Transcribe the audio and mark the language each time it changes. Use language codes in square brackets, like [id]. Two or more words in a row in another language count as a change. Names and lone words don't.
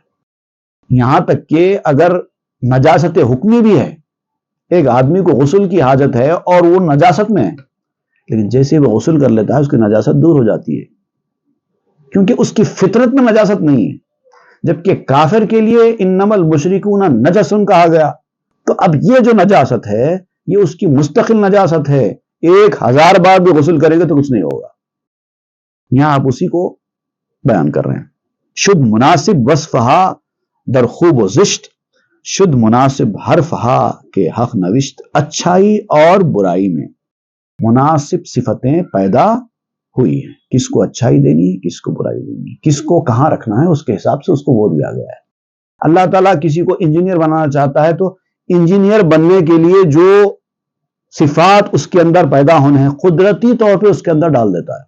[ur] یہاں تک کہ اگر نجاست حکمی بھی ہے، ایک آدمی کو غسل کی حاجت ہے اور وہ نجاست میں ہے، لیکن جیسے وہ غسل کر لیتا ہے اس کی نجاست دور ہو جاتی ہے، کیونکہ اس کی فطرت میں نجاست نہیں ہے. جبکہ کافر کے لیے [ar] انما المشرکون نجس [ur] کہا گیا، تو اب یہ جو نجاست ہے یہ اس کی مستقل نجاست ہے، 1000 بار بھی غسل کرے گا تو کچھ نہیں ہوگا. یہاں آپ اسی کو بیان کر رہے ہیں. [fa] شد مناسب وصفہا در خوب و زشت، شد مناسب حرفہا کے حق نوشت. [ur] اچھائی اور برائی میں مناسب صفتیں پیدا ہوئی ہیں. کس کو اچھائی دینی ہے کس کو برائی دینی ہے، کس کو کہاں رکھنا ہے اس کے حساب سے اس کو وہ دیا گیا ہے. اللہ تعالیٰ کسی کو انجینئر بنانا چاہتا ہے تو انجینئر بننے کے لیے جو صفات اس کے اندر پیدا ہونے ہیں قدرتی طور پہ اس کے اندر ڈال دیتا ہے.